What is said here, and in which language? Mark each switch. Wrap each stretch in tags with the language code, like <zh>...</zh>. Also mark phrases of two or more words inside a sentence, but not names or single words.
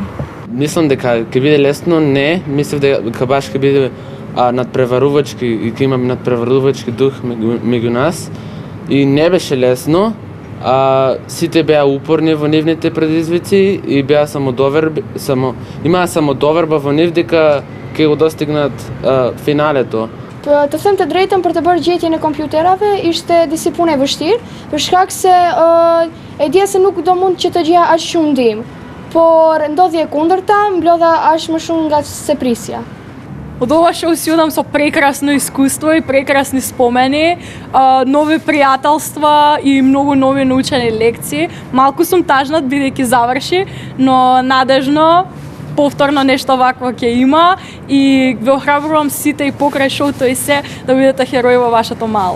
<mk>Мислам дека ќе биде лесно, не, мислев дека баш ќе биде надпреварувачки и ќе имаме надпреварувачки дух меѓу нас и не беше лесно. Сите беа упорни во нивните предизвици и беа имаа самодоверба во нив дека ќе го достигнат финалето.</mk> <sq>Të them të drejtën, për të bërë gjetje në kompjuterave ishte disi punë e vështirë, për shkak se e dija se nuk do mund që të gjeja aq shumë ndihmë, por ndodhi e kundërta, mblodha aq më shumë nga se prisja.</sq> <mk>Од ова шоу си одам со прекрасно искуство и прекрасни спомени, нови пријателства и многу нови научени лекции. Малку сум тажнат бидејќи заврши, но надежно повторно нешто вакво ќе има и ве охрабрувам сите и покрај шоуто и се да бидете херои во вашето мало.</mk>